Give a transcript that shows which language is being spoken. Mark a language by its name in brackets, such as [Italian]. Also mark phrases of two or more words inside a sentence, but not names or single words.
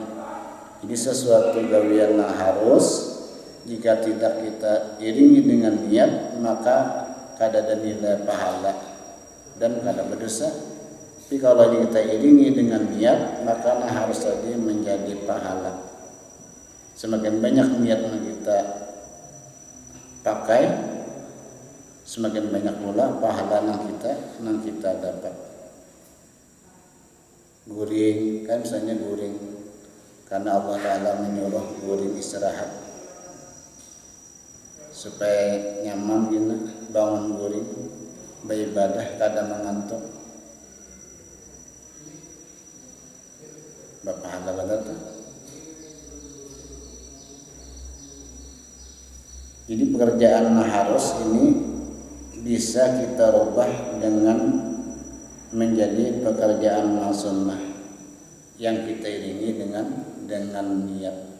[Indonesian] Jadi sesuatu gawian yang harus, jika tidak kita iringi dengan niat, maka kada ada nilai pahala dan kada berdosa. Tapi kalau kita iringi dengan niat, maka harus tadi menjadi pahala. Semakin banyak niat yang kita pakai, semakin banyak pula pahala yang kita dapat. [Banjar] Guring, kan misalnya guring, karena Allah Ta'ala menyuruh guring istirahat supaya nyaman gini, bangun guring beribadah kada mengantuk. Berpahala benar tuh. [Indonesian] Jadi pekerjaan harus ini bisa kita rubah dengan menjadi pekerjaan sunnah yang kita iringi dengan niat.